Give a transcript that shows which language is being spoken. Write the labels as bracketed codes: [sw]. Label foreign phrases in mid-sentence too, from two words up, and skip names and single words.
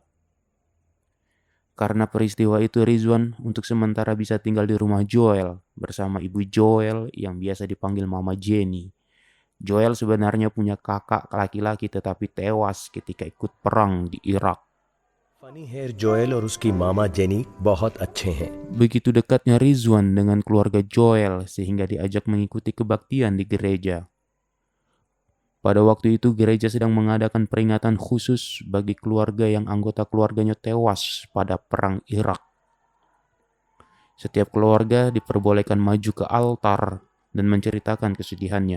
[id] Karena peristiwa itu Rizwan untuk sementara bisa tinggal di rumah Joel bersama ibu Joel yang biasa dipanggil Mama Jenny. Joel sebenarnya punya kakak laki-laki tetapi tewas ketika ikut perang di Irak. [hi] Funny है जोएल और उसकी मामा जेनी बहुत अच्छे हैं. [id] Begitu dekatnya Rizwan dengan keluarga Joel sehingga diajak mengikuti kebaktian di gereja. Pada waktu itu gereja sedang mengadakan peringatan khusus bagi keluarga yang anggota keluarganya tewas pada perang Irak. Setiap keluarga diperbolehkan maju ke altar dan menceritakan kesedihannya.